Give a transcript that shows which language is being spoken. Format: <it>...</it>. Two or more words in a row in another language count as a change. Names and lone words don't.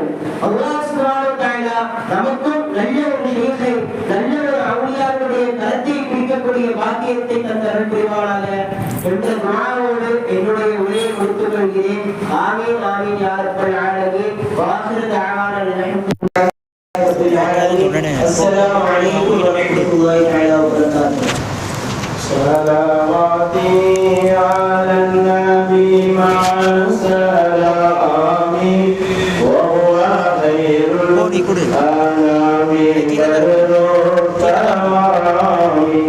<ar>الله سبحانه وتعالى</ar> <ta>நமக்கும் நல்ல ஒரு ஷேഖை, நல்ல ஒரு அவுலியாவுடைய கரத்தை பிடிக்கக்கூடிய பாக்கியத்தை தந்தருள் புரிவானாக என்ற துஆவோடு என்னுடைய உரையை முடித்துக் கொள்கிறேன்.</ta> <ar>آمين آمين يا رب العالمين. وآخر دعوانا الحمد لله رب العالمين. السلام عليكم ورحمة الله تعالى وبركاته. صلواتي على النبي مع السلام وهو خير الأنام بدر التمام.</ar>